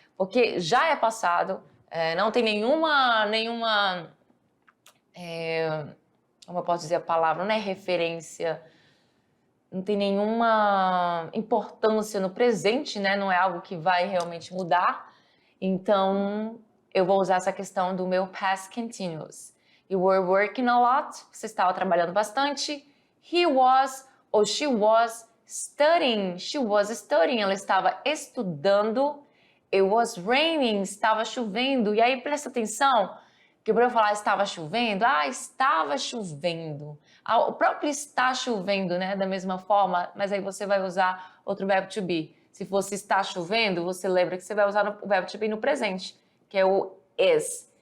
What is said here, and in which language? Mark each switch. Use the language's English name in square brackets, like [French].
[Portuguese] Porque já é passado, não tem nenhuma como eu posso dizer a palavra, não é referência, não tem nenhuma importância no presente, né? Não é algo que vai realmente mudar. Então, eu vou usar essa questão do meu past continuous. [English] You were working a lot. [Portuguese] Você estava trabalhando bastante. [English] He was ou she was studying. She was studying. [Portuguese] Ela estava estudando. [English] It was raining. [Portuguese] Estava chovendo. E aí, presta atenção, que para eu falar estava chovendo, estava chovendo. O próprio está chovendo, né? Da mesma forma, mas aí você vai usar outro verbo to be. Se fosse está chovendo, você lembra que você vai usar o verbo to be no presente, que é o is.